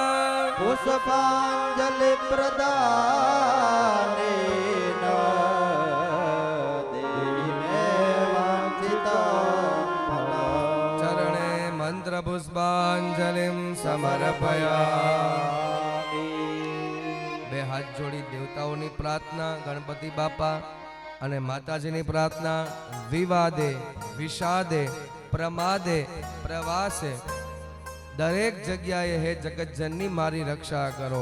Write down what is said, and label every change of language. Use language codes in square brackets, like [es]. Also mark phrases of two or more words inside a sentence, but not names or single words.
[sa] पुष्पाञ्जलि प्रदानेन देहि मे वाञ्छितं फलम् चरणे मंत्र पुष्पांजलिं समर्पयामि [gu] બે હાથ જોડી દેવતાઓની પ્રાર્થના ગણપતિ બાપા અને માતાજીની પ્રાર્થના વિવાદે વિષાદે પ્રમાદે પ્રવાસે દરેક જગ્યાએ હે જગતજનની મારી રક્ષા કરો.